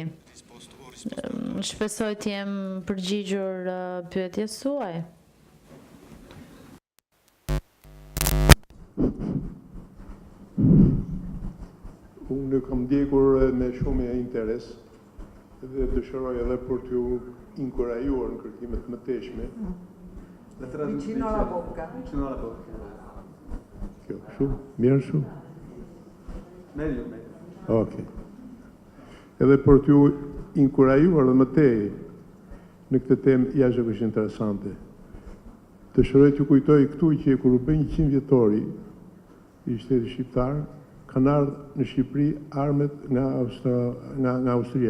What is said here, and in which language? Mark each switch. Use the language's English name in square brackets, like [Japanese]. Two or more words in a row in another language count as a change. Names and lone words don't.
[Albanian] Shpresoj të jem përgjigjur pyetjes suaj. Unë kam ndjekur me shumë interes dhe dëshiroj edhe për t'ju inkurajuar në kërkimet më teshme. [Italian] Vicino alla bocca. [Albanian] Kjo, shumë, mirë shumë. [Italian] Meglio. [Albanian] Okej. Edhe për t'ju inkurajuar dhe më tej në këtë temë jashtëzakonisht interesante. Dëshiroj t'ju kujtoj këtu që kur u bë 100 vjetori i shtetit shqiptar, kanë ardhur në Shqipëri armët nga Austria.